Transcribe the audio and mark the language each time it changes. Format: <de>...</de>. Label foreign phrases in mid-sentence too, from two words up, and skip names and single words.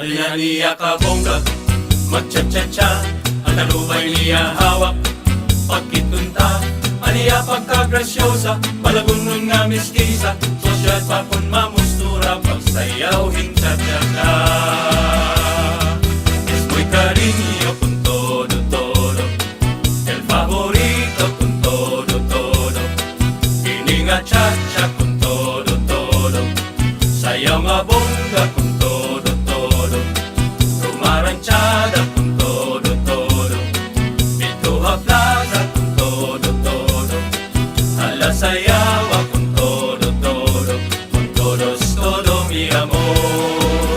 <hil>Ariyan niya kabongga, magcha-cha-cha, ang talubay niya hawak, pagkitunta. Aniya pagkagrasyosa, palagunon nga miskisa, sosyal pa kun mamustura, pagsayaw hincha-cha-cha.</hil> <es>Es muy cariño con todo, el favorito con todo,</es> <hil>ini nga cha-cha</hil> <es>con todo,</es> <hil>sayaw nga bongga</hil> <es>con todo, rumaranchada con todo, Pituha Plaza con todo, alasayawa con todo, con todo mi amor.</es>